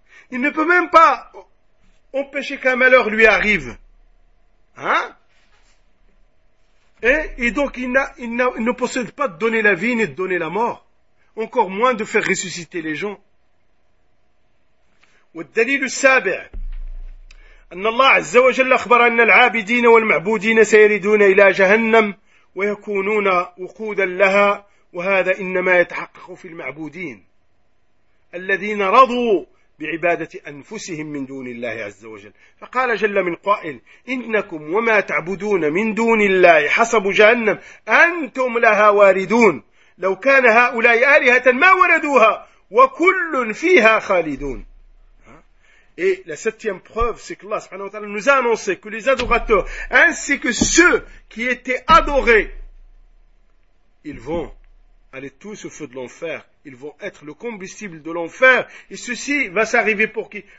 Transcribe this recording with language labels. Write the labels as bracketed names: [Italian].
[French] Il ne peut même pas empêcher qu'un malheur lui arrive. Et donc il ne possède pas de donner la vie ni de donner la mort. Encore moins de faire ressusciter les gens. Et le dalil sabi'. [Arabic] أن الله عز وجل أخبر أن العابدين والمعبودين سيردون إلى جهنم ويكونون وقودا لها، وهذا إنما يتحقق في المعبودين الذين رضوا بعبادة أنفسهم من دون الله عز وجل. فقال جل من قائل: إنكم وما تعبدون من دون الله حسب جهنم أنتم لها واردون، لو كان هؤلاء آلهة ما وردوها وكل فيها خالدون. [French] Et la septième preuve, c'est que Allah subhanahu wa ta'ala nous a annoncé que les adorateurs, ainsi que ceux qui étaient adorés, ils vont aller tous au feu de l'enfer, ils vont être le combustible de l'enfer. Et ceci va s'arriver pour qui?